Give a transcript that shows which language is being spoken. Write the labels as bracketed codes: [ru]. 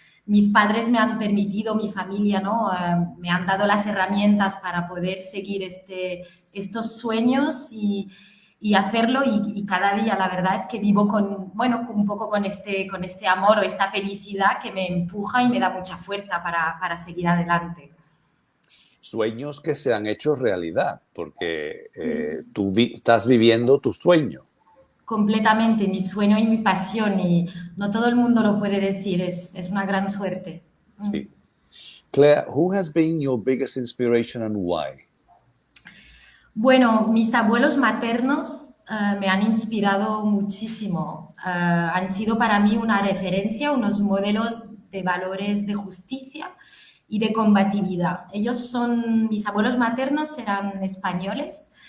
[es] Mis padres me han permitido, mi familia, ¿no? Me han dado las herramientas para poder seguir estos sueños y hacerlo y cada día la verdad es que vivo con, bueno, un poco con este amor o esta felicidad que me empuja y me da mucha fuerza para seguir adelante. Sueños que se han hecho realidad, porque estás viviendo tu sueño. Completamente mi sueño y mi pasión y no todo el mundo lo puede decir, es una gran suerte. Mm. Sí. [en] Claire, who has been your biggest inspiration and why? [es] Bueno, mis abuelos maternos me han inspirado muchísimo. Han sido para mí una referencia, unos modelos de valores de justicia y de combatividad. Mis abuelos maternos eran españoles.